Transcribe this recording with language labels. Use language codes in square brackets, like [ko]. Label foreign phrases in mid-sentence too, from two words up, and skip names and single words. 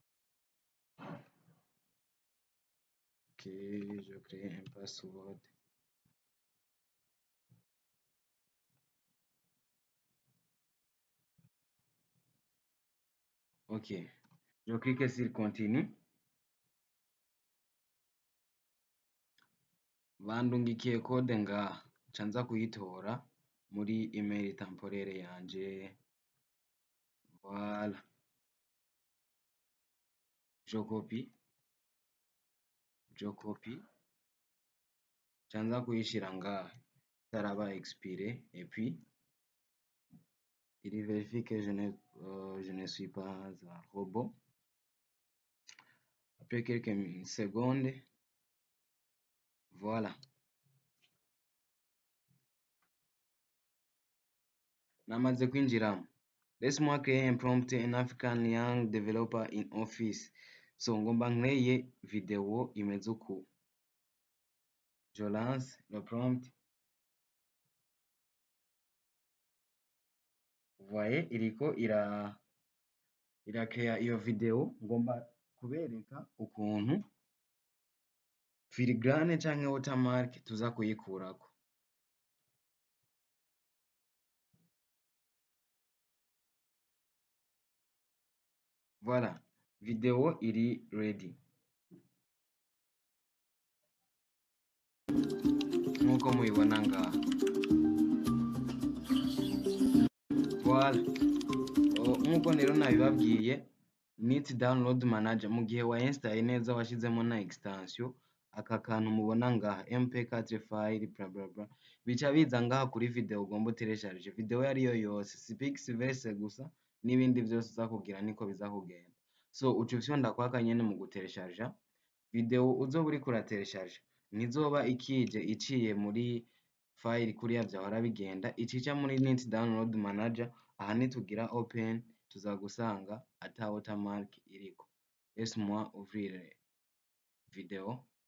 [fr] Ok, je crée un password. Ok, je clique sur continue. [rn] Bandungikiye code ngaha, nca nza kuyitora muri [fr] email temporaire [rn] yanje. [fr] Voilà, je copie, [rn] nca nza kuyishira ngaha itaraba expiré, [fr] et puis il vérifie que je ne suis pas un robot. Après quelques secondes, voilà, [rn] namaze kwinjiramo. [fr] Laisse-moi créer un prompt, un [en] African young developer in office. [rn] So ngomba nkreye video imeze uku. [fr] Je lance le prompt. Vous voyez, [rn] iriko irakrea iyo video. Ngomba kubereka ukuntu filigrane canke watermark tuza kuyikurako. Voilà, video iri ready. Nkuko mubibona ngaha. Voilà, nkuko rero nabibabwiye, Neat Download Manager mu gihe wainstalle neza washizemo na extension, aka kantu mubona ngaha mp4 file bla bla bla, bica biza ngaha kuri video ugomba uteresharije. Video yariyo yose, si Pixverse gusa, n'ibindi vyose uza kugira niko biza kugenda. So uca ufyonda kwaka nyene mu guteresharja. Video uzoba uriko urateresharja ntizoba ikije iciye muri file kuriya vyahora bigenda, icija muri Neat Download Manager. Aha nitugira open tuzagusanga ata watermark iriko. [fr] Laisse-moi ouvrir video.